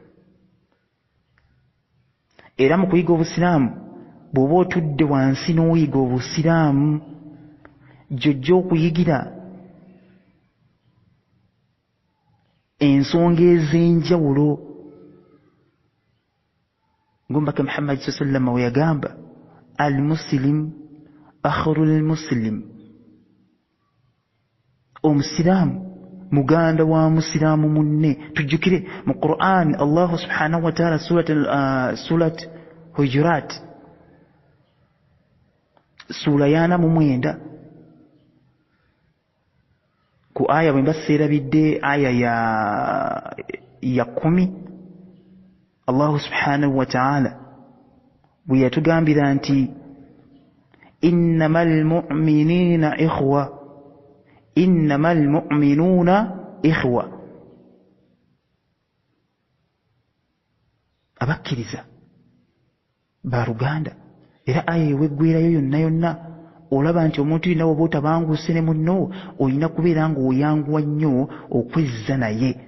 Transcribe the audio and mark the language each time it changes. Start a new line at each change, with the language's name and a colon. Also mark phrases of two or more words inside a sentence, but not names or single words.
Ganda: Era mu kuyiga Obusiraamu bw'oba otudde wansi n'oyiga Obusiraamu, gy'ojja okuyigira ensonga ez'enjawulo. Ng'omubaka Muhammad
Arabic: صلى الله عليه وسلم
Ganda: we yagamba,
Arabic: المسلم أخو المسلم,
Ganda: omusiraamu muganda wa musiraamu munne. Tujjukire mu Qur'an Allah
Arabic: سبحانه وتعالى
Ganda: surat Hujurat sura ya 49 ku aya bwe mbaseerabidde aya ya 10, Allah
Arabic: سبحانه وتعالى
Ganda: bwe yatugambira nti
Arabic: إنما المؤمنين إخوة، إنما المؤمنون إخوة,
Ganda: abakkiriza baluganda. Era aya eweggwerayo yonna yonna olaba nti omuntu yenna bw'oba otabanguuse ne munno olina kubeera ng'oyanguwa nnyo okwezza naye.